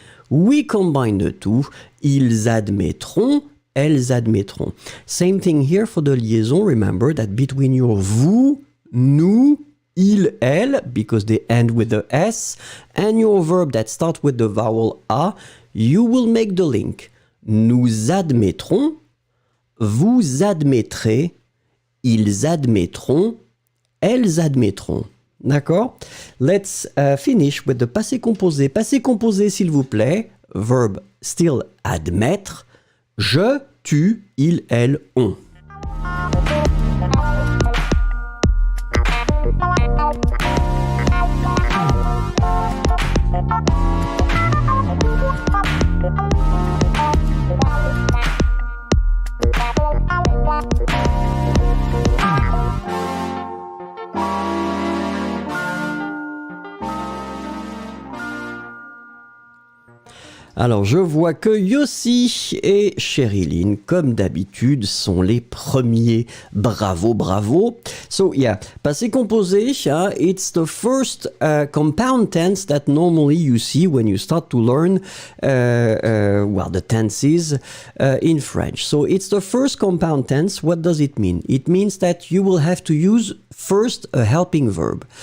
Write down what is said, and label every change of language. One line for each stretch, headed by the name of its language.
English: We combine the two,
French: ils admettront, elles admettront.
English: Same thing here for the liaison. Remember that between your vous, nous, il, elle, because they end with the S, and your verb that starts with the vowel A, you will make the link.
French: Nous admettrons, vous admettrez, ils admettront, elles admettront. D'accord?
English: Let's finish with the passé composé. Passé composé,
French: s'il vous plaît.
English: Verb still admettre. Je, tu, il, elle, on.
French: Alors, je vois que Yossi et Sherilyn, comme d'habitude, sont les premiers. Bravo, bravo.
English: So, yeah, passé composé, it's the first compound tense that normally you see when you start to learn, the tenses in French. So, it's the first compound tense. What does it mean? It means that you will have to use first a helping verb.